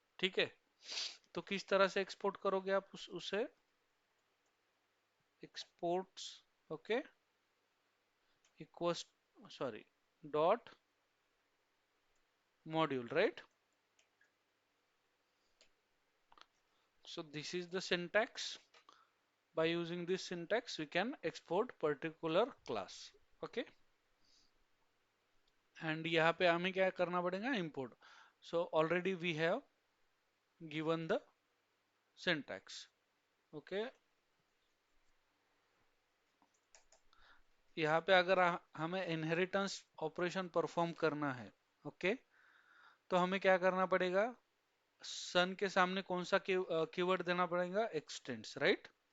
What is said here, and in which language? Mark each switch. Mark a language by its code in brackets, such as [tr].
[hi] ठीक है, तो किस तरह से एक्सपोर्ट करोगे आप उसे, exports, okay, equals, sorry, dot module, right. [en] So this is the syntax. By using this syntax we can export particular class. Okay, and [hi] यहाँ पे हमें क्या करना पड़ेगा, import. [en] So already we have given the syntax. [hi] Okay, यहाँ पे अगर हमें इनहेरिटेंस ऑपरेशन परफॉर्म करना है, ओके, तो हमें क्या करना पड़ेगा, सन के सामने कौन सा कीवर्ड देना पड़ेगा, एक्सटेंड्स, राइट.